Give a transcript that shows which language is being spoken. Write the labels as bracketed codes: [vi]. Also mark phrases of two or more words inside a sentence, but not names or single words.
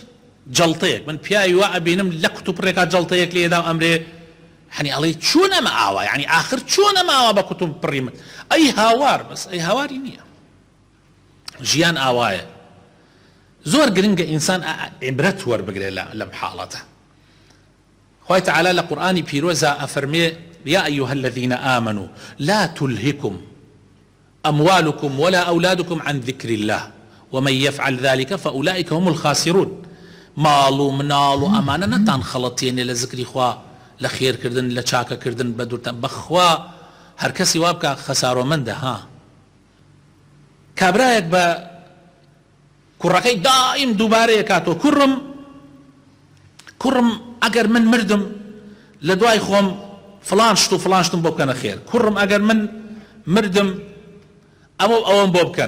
[ckb] جەڵتەیەک من پیاوی وا ئەبینم لە قوتوپڕێکا جەڵتەیەک لێدا ئەمرێ، هەنی ئەڵێ چۆن ئەمە ئاوا، یعنی ئاخر چۆن ئەمە ئاوا بە قوتوم پڕی من، ئەی هاوار، بەس ئەی هاواری نییە. ژیان ئاوایە. زۆر گرنگە ئینسان عیبرەت وەربگرێ لەم حاڵەتە. خوای تعالی لە قورئانی پیرۆزە ئەفەرمێ [ar] یا ئەیها الذین آمنوا لا تلهكم أموالكم ولا أولادكم عن ذكر الله ومن يفعل ذلك فأولئك هم الخاسرون. [ckb] ماڵ و مناڵ و ئەمانە نەتان خەڵەتێنێ لە ذکری خوا، لە خێرکردن، لە چاکەکردن، بە دوورتان بەخوا هەر کەسی وا بکە خەسارۆمەندە. ها کابرایەک بە کوڕەکەی دائیم دووبارەیە کاتۆ، کوڕم ئەگەر من مردم لە دوای خۆم فلان شت و فلان شتم بۆ بکەنە خێر، کوڕم ئەگەر من مردم ئەوەم بۆ بکەن.